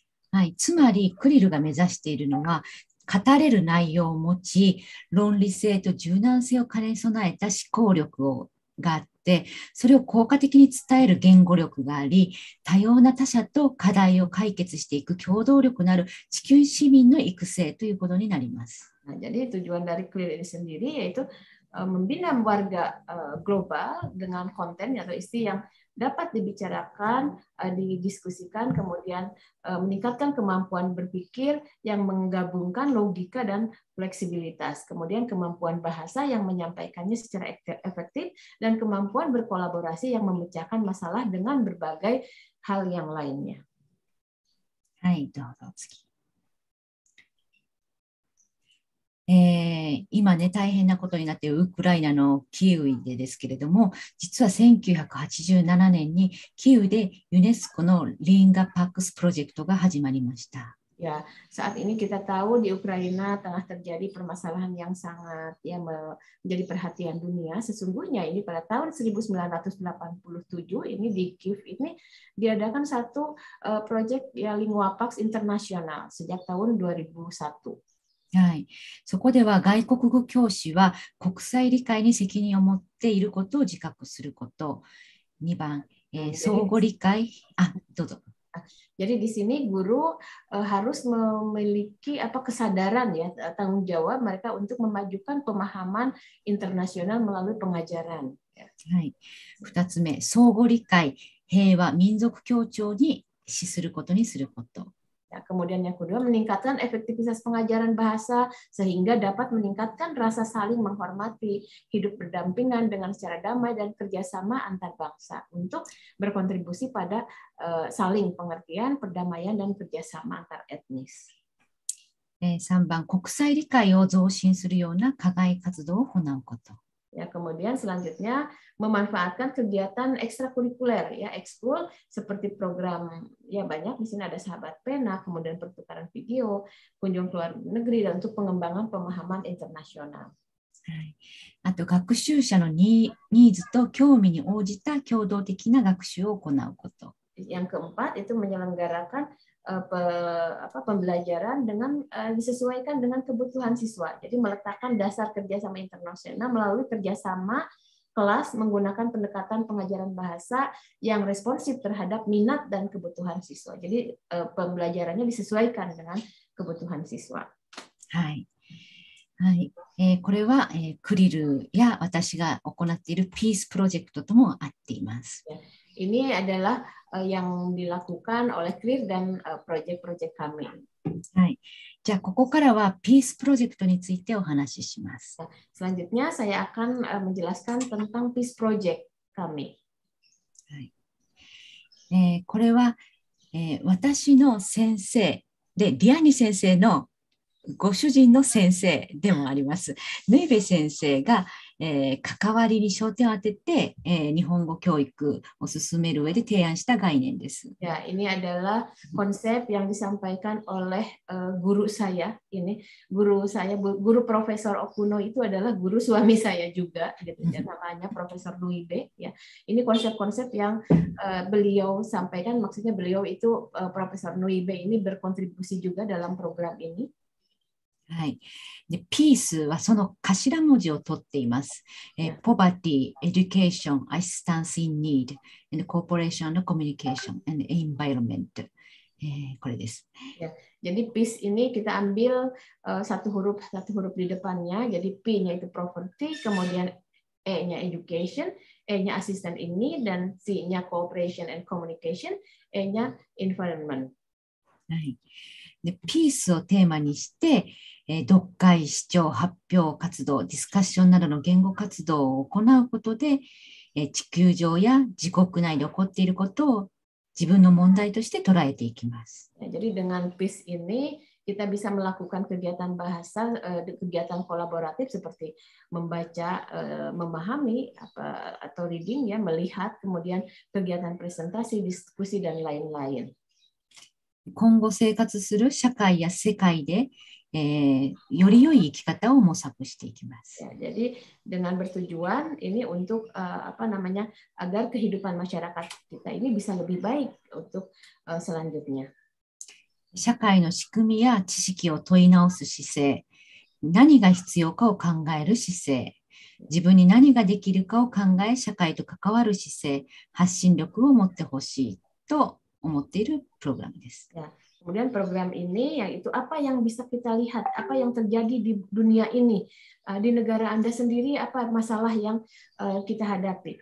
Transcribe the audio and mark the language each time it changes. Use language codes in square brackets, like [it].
[ja] はい、つまりクリルが目指しているのは、語れる内容を持ち、論理性と柔軟性を兼ね備えた思考力があって、それを効果的に伝える言語力があり、多様な他者と課題を解決していく協働力のある地球市民の育成ということになります。 [id] Jadi tujuan dari CLEAR ini sendiri yaitu membina warga global dengan konten atau isi yang dapat dibicarakan, didiskusikan, kemudian meningkatkan kemampuan berpikir yang menggabungkan logika dan fleksibilitas, kemudian kemampuan bahasa yang menyampaikannya secara efektif, dan kemampuan berkolaborasi yang memecahkan masalah dengan berbagai hal yang lainnya. [ja] はい、どうぞ次。今ね、大変なことになっているウクライナのキーウでですけれども、実は1987年にキーウでユネスコのリンガパックスプロジェクトが始まりました。 [id] Ya, saat ini kita tahu di Ukraina tengah terjadi permasalahan yang sangat menjadi perhatian dunia. Sesungguhnya ini pada tahun 1987 ini di Kiev ini diadakan satu proyek ya Lingwapax internasional sejak tahun 2001. [ja] はい、そこでは外国語教師は国際理解に責任を持っていることを自覚すること。 2番、相互理解。どうぞ。 [id] Jadi di sini guru harus memiliki kesadaran ya tanggung jawab mereka untuk memajukan pemahaman internasional melalui pengajaran. [ja] はい、2つ目、相互理解、平和、民族協調に資することにすること。 [id] Ya, kemudian yang kedua, meningkatkan efektivitas pengajaran bahasa sehingga dapat meningkatkan rasa saling menghormati, hidup berdampingan dengan secara damai dan kerjasama antar bangsa untuk berkontribusi pada saling pengertian, perdamaian, dan kerjasama antar etnis. [ja] 3番、国際理解を増進するような課外活動を行うこと。 [id] Ya, kemudian selanjutnya memanfaatkan kegiatan ekstrakurikuler ya ekskul seperti program ya banyak di sini ada sahabat pena, kemudian pertukaran video, kunjung keluar negeri dan untuk pengembangan pemahaman internasional. [ja] あと学習者のニーズと興味に応じた共同的な学習を行うこと。 [id] Yang keempat itu menyelenggarakan pembelajaran dengan disesuaikan dengan kebutuhan siswa. Jadi meletakkan dasar kerjasama internasional melalui kerjasama kelas menggunakan pendekatan pengajaran bahasa yang responsif terhadap minat dan kebutuhan siswa. Jadi pembelajarannya disesuaikan dengan kebutuhan siswa. [ja] はい。はい。これは、クリルや私が行っているピースプロジェクトとも合っています。 [id] Ini adalah yang dilakukan oleh CLEAR dan proyek-proyek kami. [ja] はい。じゃあここからはピースプロジェクトについてお話しします。 [id] Selanjutnya saya akan menjelaskan tentang Peace Project kami. [ja] はい。これは、私の先生でリアニ先生のご主人の先生でもあります。ヌイベ先生が、関わりに焦点を当てて、日本語教育を進める上で提案した概念です。 [id] Ya, ini adalah konsep yang disampaikan oleh guru saya. Ini guru saya, guru Profesor Okuno itu adalah guru suami saya juga, gitu. Namanya Profesor Nuibe. Ya, ini konsep-konsep yang beliau sampaikan. Maksudnya beliau itu Profesor Nuibe ini berkontribusi juga dalam program ini. [ja] はい。で、ピースはその頭文字を取っています。 [en] Poverty, Education, Assistance in Need, and Cooperation, Communication, and Environment. [ja] これです。 [id] Ya, jadi PIS ini kita ambil satu huruf di depannya. Jadi P-nya itu Poverty, kemudian E-nya Education, E-nya Assistance in Need, dan C-nya Cooperation and Communication, E-nya Environment. [ja] はい。で、ピースをテーマにして、読解、視聴、発表活動、ディスカッションなどの言語活動を行うことで、地球上や自国内で起こっていることを自分の問題として捉えていきます。 [id] Jadi dengan PIS ini kita bisa melakukan kegiatan bahasa, kegiatan kolaboratif seperti membaca, memahami atau reading ya, melihat, kemudian kegiatan presentasi, diskusi dan lain-lain. [ja] 今後生活する社会や世界でより良い生き方を模索していきます。 [id] Ya, jadi dengan bertujuan ini untuk agar kehidupan masyarakat kita ini bisa lebih baik untuk selanjutnya. [ja] 社会の仕組みや知識を問い直す姿勢、何が必要かを考える姿勢、自分に何ができるかを考え、社会と関わる姿勢、発信力を持ってほしいと思っているプログラムです。 [id] Ya, kemudian program ini yaitu apa yang bisa kita lihat, apa yang terjadi di dunia ini, di negara Anda sendiri, apa masalah yang kita hadapi.